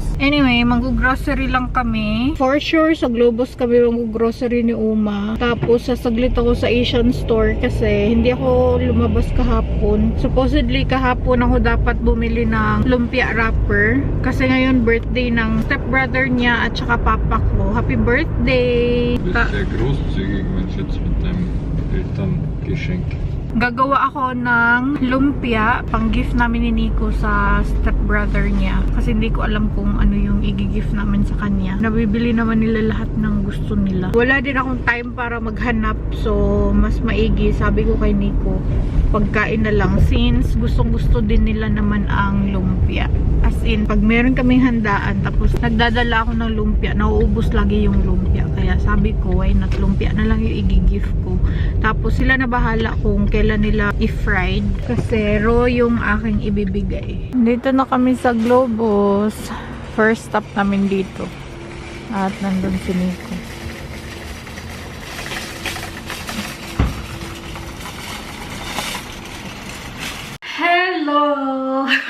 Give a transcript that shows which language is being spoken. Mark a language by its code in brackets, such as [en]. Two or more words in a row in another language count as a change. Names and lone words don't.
[tl] Anyway, mag-grocery lang kami. [en] For sure, [tl] sa Globos kami mag-grocery ni Uma. Tapos, sasaglit ako sa Asian store kasi hindi ako lumabas kahapon. Supposedly, kahapon ako dapat bumili ng lumpia wrapper. Kasi ngayon, birthday ng stepbrother niya at saka papa ko. [en] Happy birthday! [de] Sehr großzügig, mein Schatz, mit deinem Elterngeschenk. [tl] Gagawa ako ng lumpia pang gift namin ni Nico sa stepbrother niya. Kasi hindi ko alam kung ano yung i-gift namin sa kanya. Nabibili naman nila lahat ng gusto nila. Wala din akong time para maghanap. So, mas maigi. Sabi ko kay Nico, pagkain na lang. Since gustong gusto din nila naman ang lumpia. [en] As in, [tl] pag meron kaming handaan, tapos nagdadala ako ng lumpia, nauubos lagi yung lumpia. Kaya sabi ko, [en] why not [tl] lumpia na lang yung i-gift ko. Tapos sila na bahala kung kailan nila i-fried. Kasi raw yung aking ibibigay. Dito na kami sa Globos. [en] First stop [tl] namin dito. At nandun si Nico. Hello!